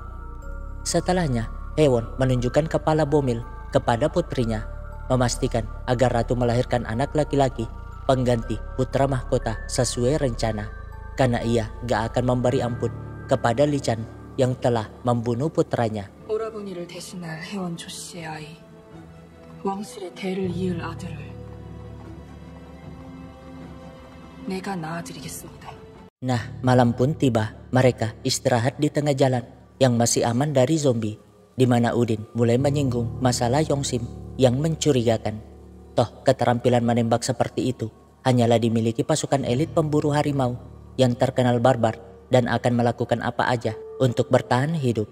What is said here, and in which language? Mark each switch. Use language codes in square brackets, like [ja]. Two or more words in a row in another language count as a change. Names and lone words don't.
[id] Setelahnya, Hewon menunjukkan kepala bomil kepada putrinya, memastikan agar ratu melahirkan anak laki-laki pengganti putra mahkota sesuai rencana, karena ia gak akan memberi ampun kepada Li Chan yang telah membunuh putranya. [ko] 오라버니를 대신할 혜원 조 씨의 아이, 왕실의 대를 이을 아들을 내가 낳아드리겠습니다. [id] Nah, malam pun tiba. Mereka istirahat di tengah jalan yang masih aman dari zombie, di mana Udin mulai menyinggung masalah Yongsim yang mencurigakan. Toh, keterampilan menembak seperti itu hanyalah dimiliki pasukan elit pemburu harimau yang terkenal barbar dan akan melakukan apa aja untuk bertahan hidup.